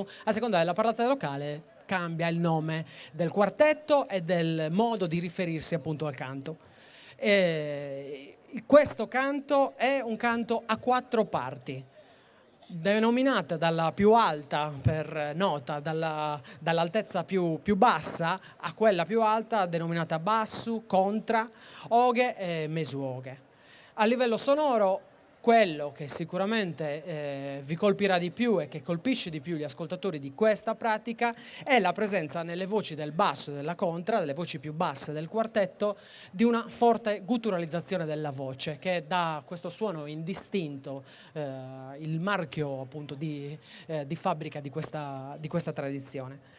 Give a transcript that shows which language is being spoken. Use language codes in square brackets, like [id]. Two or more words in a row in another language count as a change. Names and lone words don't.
[it] A seconda della parlata locale cambia il nome del quartetto e del modo di riferirsi appunto al canto. Questo canto è un canto a 4 parti, denominata dalla più alta per nota, dall'altezza più bassa a quella più alta, denominata bassu, contra, oghe e mesuoghe. A livello sonoro, quello che sicuramente vi colpirà di più e che colpisce di più gli ascoltatori di questa pratica è la presenza nelle voci del basso e della contra, delle voci più basse del quartetto, di una forte gutturalizzazione della voce che dà questo suono indistinto, il marchio appunto di fabbrica di questa tradizione.